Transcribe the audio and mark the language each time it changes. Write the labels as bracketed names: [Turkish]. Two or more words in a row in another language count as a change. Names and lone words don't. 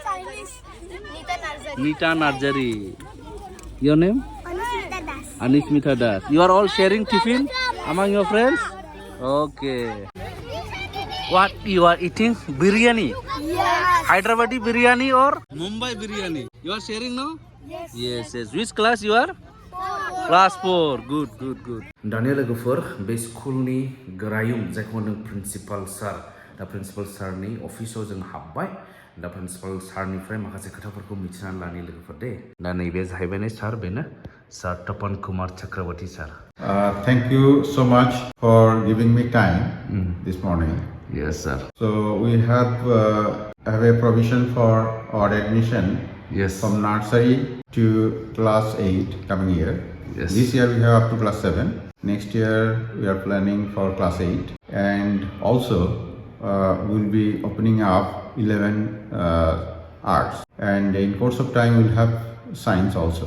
[English] Nita Nursery your name Anismita Das you are all sharing tiffin among your friends okay what you are eating biryani Hyderabadi biryani or Mumbai biryani you are sharing now yes which class you are class 4 good [Bodo] दानिया लोगोफोर बे स्कुलनि गोरायुं जायखौ होनो प्रिन्सिपाल सार दा प्रिन्सिपाल सारनि अफिसाव जों हाबबाय दा प्रिन्सिपाल सारनिफ्राय माखासे खोथाफोरखौ मिथिनानै लानि लोगोफोर दे दा नैबे जाहैबाय सार बेनो सार तपन कुमार चक्रवर्ती सार Thank you so much for giving me time this morning. yes sir So we have a provision for our admission yes from nursery to class 8 coming year. Yes. This year we have up to class 7. Next year we are planning for class 8, and also we'll be opening up 11 arts, and in course of time we'll have science also.